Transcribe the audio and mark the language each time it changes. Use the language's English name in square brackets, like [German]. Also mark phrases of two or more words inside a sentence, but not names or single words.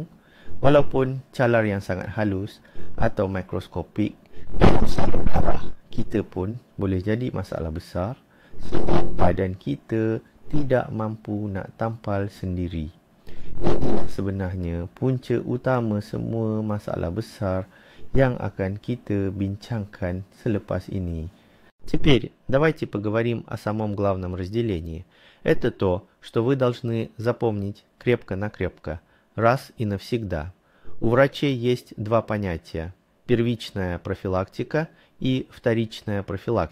[Malay] Walaupun calar yang sangat halus atau mikroskopik dalam saluran darah kita pun boleh jadi masalah besar sebab badan kita tidak mampu nak tampal sendiri. Ini sebenarnya punca utama semua masalah besar yang akan kita bincangkan selepas ini. [Russian] Теперь давайте поговорим о самом главном разделении. Это то, что вы должны запомнить крепко-накрепко, раз и навсегда. У врачей есть два понятия – первичная профилактика и вторичная профилактика.